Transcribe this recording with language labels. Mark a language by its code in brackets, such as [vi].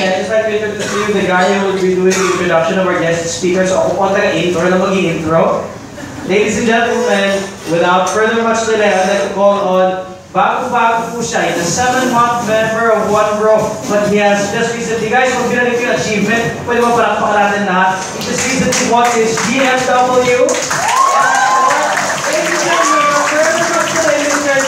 [en] Yeah, just like to introduce to you the guy who will be doing the introduction of our guest speakers. [tl] So ako po ang taga-intro na mag-i-intro. [en] Ladies and gentlemen, without further much delay, I'd like to call on [tl] bago-bago po siya. [en] He's a 7-month member of One Bro, but he has just recently, guys, [tl] kung ginalik yung achievement, pwede mo palakpakan natin lahat. [en] He just recently won his BMW. Ladies and gentlemen, without further much delay, Mr.